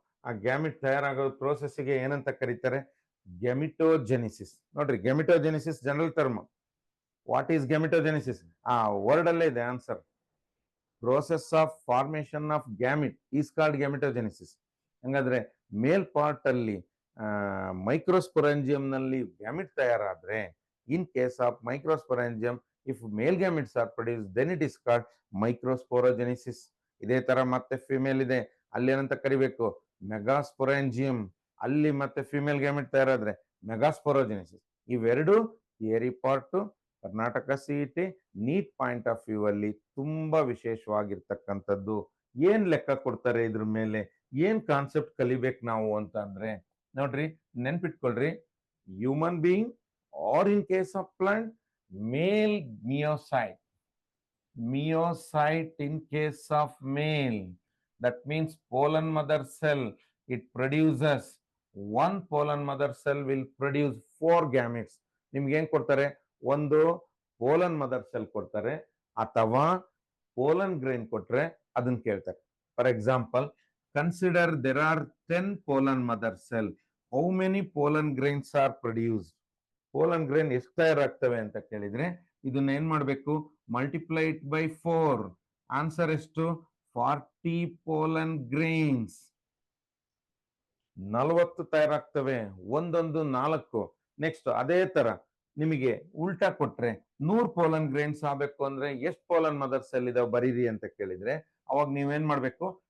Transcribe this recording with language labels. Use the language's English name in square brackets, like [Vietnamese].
[Kannada] ಆ ಗ್ಯಾಮಿಟ್ ತಯಾರಾಗೋ ಪ್ರೋಸೆಸ್ಗೆ ಏನಂತ ಕರೀತಾರೆ? [English] Gametogenesis. ನೋಡ್ರಿ, gametogenesis general term. What is gametogenesis? [Kannada] ಆ ವರ್ಡ್ ಅಲ್ಲೇ ಇದೆ answer. [English] Process of formation of gamete is called gametogenesis. [Kannada] ಹಂಗಾದ್ರೆ ಮೇಲ್ ಪಾರ್ಟ್ ಅಲ್ಲಿ ಮೈಕ್ರೋಸ್ಪೊರಾಂಜಿಯಂ ನಲ್ಲಿ gamete ತಯಾರಾದ್ರೆ, [English] in case of microsporangium, if male gametes are produced, then it is called microsporogenesis. [Kannada] ಇದೇ ತರ ಮತ್ತೆ ಫಿಮೇಲ್ ಇದೆ, ಅಲ್ಲಿ ಏನಂತ ಕರಿಬೇಕು? ಮೆಗಾಸ್ಪೊರಾಂಜಿಯಂ. ಅಲ್ಲಿ ಮತ್ತೆ ಫಿಮೇಲ್ ಗ್ಯಾಮೆಟ್ ತಯಾರಾದ್ರೆ ಮೆಗಾಸ್ಪೊರೋಜೆನಿಸಿಸ್. ಇವೆರಡು theory part. Karnataka CET NEET point of view ಅಲ್ಲಿ ತುಂಬಾ ವಿಶೇಷವಾಗಿರ್ತಕ್ಕಂಥದ್ದು. ಏನ್ ಲೆಕ್ಕ ಕೊಡ್ತಾರೆ ಇದ್ರ ಮೇಲೆ? ಏನ್ ಕಾನ್ಸೆಪ್ಟ್ ಕಲಿಬೇಕು ನಾವು ಅಂತ ಅಂದ್ರೆ ನೋಡ್ರಿ, ನೆನ್ಪಿಟ್ಕೊಳ್ರಿ. [English] Human being or in case of plant, male meiocyte. Meiocyte in case of male, that means pollen mother cell, it produces one pollen mother cell will produce 4 gametes. [Kannada] ನಿಮ್ಗೆ ಏನ್ ಕೊಡ್ತಾರೆ? ಒಂದು ಪೋಲನ್ ಮದರ್ ಸೆಲ್ ಕೊಡ್ತಾರೆ, ಅಥವಾ pollen grain ಕೊಟ್ರೆ ಅದನ್ನ ಕೇಳ್ತಾರೆ. [English] For example, consider there are 10 pollen mother cell. How many pollen grains are produced? [Kannada] Pollen grain ಎಷ್ಟು ತಯಾರಾಗ್ತವೆ ಅಂತ ಕೇಳಿದ್ರೆ ಇದನ್ನ ಏನ್ ಮಾಡ್ಬೇಕು? [English] Multiply it by 4. [Kannada] ಆನ್ಸರ್ ಎಷ್ಟು? [English] 40 pollen grains. [Kannada] 40 ತಯಾರಾಗ್ತವೆ, ಒಂದೊಂದು 4. ನೆಕ್ಸ್ಟ್ ಅದೇ ತರ ನಿಮಗೆ ಉಲ್ಟಾ ಕೊಟ್ರೆ 100 ಪೋಲನ್ ಗ್ರೈನ್ಸ್ ಆಗ್ಬೇಕು ಅಂದ್ರೆ ಎಷ್ಟು ಪೋಲನ್ ಮದರ್ ಸೆಲ್ ಇದಾವೆ ಬರೀರಿ ಅಂತ ಕೇಳಿದ್ರೆ ಅವಾಗ ನೀವೇನ್ ಮಾಡ್ಬೇಕು?